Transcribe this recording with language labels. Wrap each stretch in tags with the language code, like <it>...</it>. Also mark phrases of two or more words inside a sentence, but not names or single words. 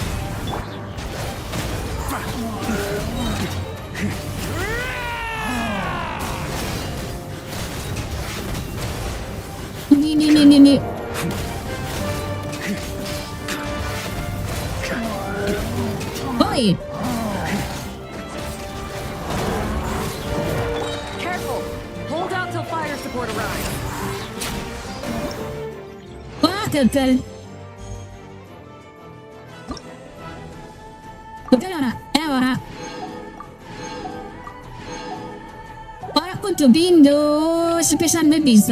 <en>Ini. Oi. Careful! Hold out till fire support arrives.</en> <jv>Wah, gagal. Gagal ora? Ora. Ora kudu bindo, sepisan me bisa.</jv>